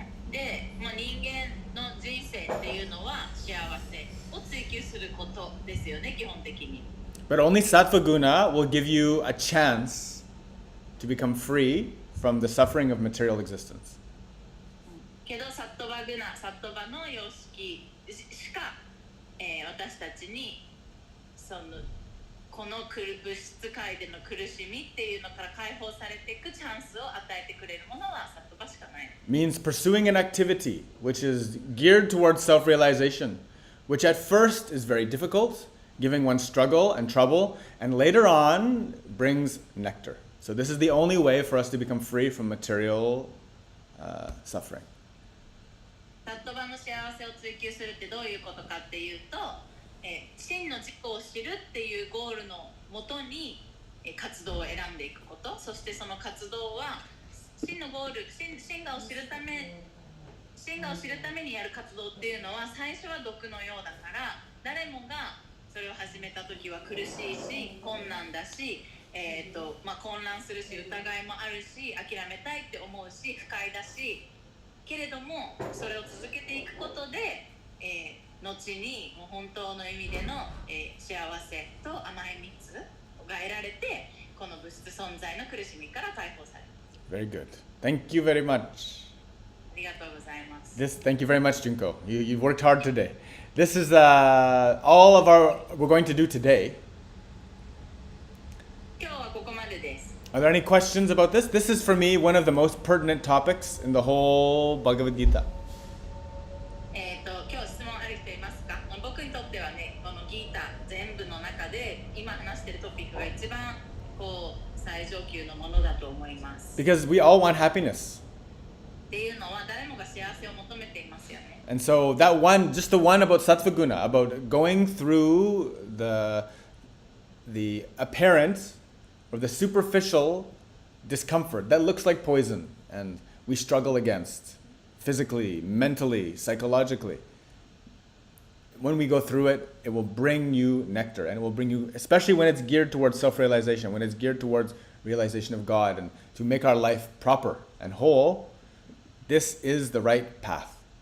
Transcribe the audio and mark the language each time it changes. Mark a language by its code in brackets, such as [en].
[ja] で、人間の人生っていうのは幸せを追求することですよね、基本的に。 [en] But only sattva guna will give you a chance to become free from the suffering of material existence. [ja] けどサットバグナ、サットバの様式しか、私たちにこの物質界での苦しみっていうのから解放されていくチャンスを与えてくれるものはサットバしかない。 [en] Means pursuing an activity which is geared towards self-realization, which at first is very difficult, giving one struggle and trouble, and later on brings nectar. So this is the only way for us to become free from material suffering. [ja] サットバの幸せを追求するってどういうことかっていうと、真の自己を知るっていうゴールのもとに活動を選んでいくこと、そしてその活動は真のゴール、真我を知るためにやる活動っていうのは最初は毒のようだから誰もがそれを始めた時は苦しいし困難だし、混乱するし疑いもあるし諦めたいって思うし不快だしけれどもそれを続けていくことで、後にもう本当の意味での、幸せと甘い蜜が得られてこの物質存在の苦しみから解放される。 [en] Very good. Thank you very much. [ja] ありがとうございます。 [en] Thank you very much, Junko. You've worked hard today. This is all of we're going to do today. [ja] 今日はここまでです。 [en] Are there any questions about this? This is for me one of the most pertinent topics in the whole Bhagavad Gita. [ja] 今日質問ある人いますか？僕にとってはね、このギータ全部の中で今話しているトピックが一番最上級のものだと思います。 [en] Because we all want happiness. [ja] っていうのは誰もが幸せを求めていますよね。 [en] And so that one, just the one about sattva guna, about going through the apparent or the superficial discomfort that looks like poison and we struggle against physically, mentally, psychologically. When we go through it, it will bring you nectar, and it will bring you, especially when it's geared towards self-realization, when it's geared towards realization of God and to make our life proper and whole, this is the right path.